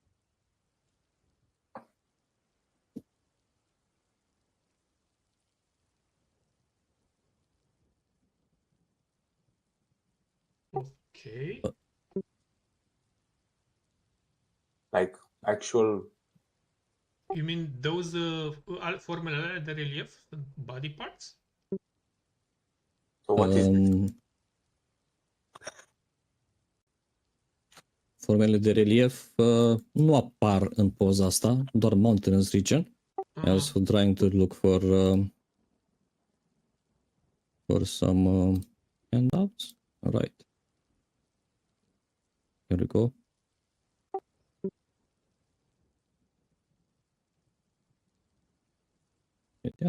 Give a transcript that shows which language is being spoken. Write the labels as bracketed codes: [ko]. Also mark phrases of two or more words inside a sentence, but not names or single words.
[en] Okay. Like actual. You mean those [ro] formele de relief, [en] body parts? So what is this? [ro] Formele de relief nu apar în poza asta, doar [en] mountainous region. I was trying to look for some handouts. All right. Here we go. That.